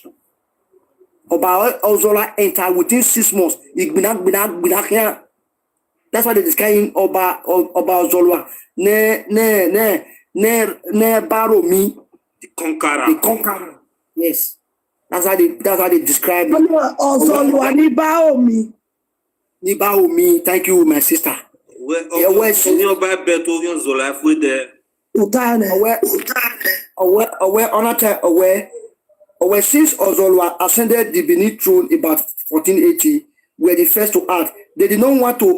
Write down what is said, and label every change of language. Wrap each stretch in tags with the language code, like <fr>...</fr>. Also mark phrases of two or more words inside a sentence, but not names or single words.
<en>Obazola entered within 6 months. That's why they describe him Oba Ozolwa.</en> <bin>Ne Baromi.</bin> <en>the conqueror. The conqueror. Yes. That's how they describe it.</en> <bin>Ozolwa ni Baomi. Ni Baomi.</bin> <en>Thank you, my sister. Where Zola since Ozolwa ascended the Benin throne about 1480, were the first to act. They did not want to.</en>